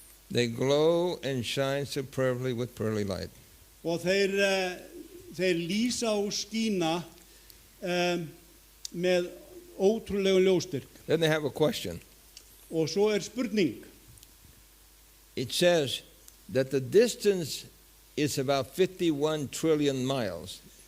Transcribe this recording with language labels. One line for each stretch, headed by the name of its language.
English: They glow and shine superbly with pearly light.
Icelandic: Og þeir lýsa og skína með ótrúlegum ljósstyrk.
English: Then they have a question.
Icelandic: Og svo er spurning.
English: It says that the distance is about 51 trillion miles.